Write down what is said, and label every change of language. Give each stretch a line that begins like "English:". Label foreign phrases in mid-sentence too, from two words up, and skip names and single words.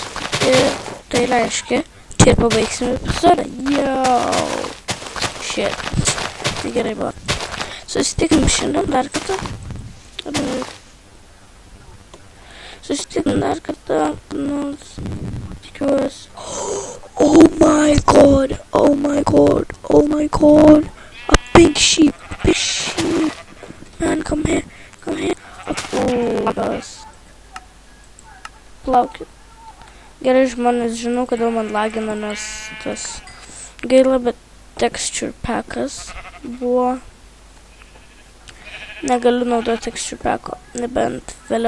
Lithuanian: Ir tai reiškia, čia ir pabaigsime epizodą. Shit. Tai gerai buvo. Susitikim šiandien dar kartą. Tikiuosi.
English: Oh my god. A big sheep. Man, come here.
Lithuanian: Plaukit. Gerai, žmonės, žinau, kodėl man lagina, nes tas gaila, bet
English: texture packas
Lithuanian: buvo. Negaliu naudoti
English: texture packo,
Lithuanian: nebent vėliau.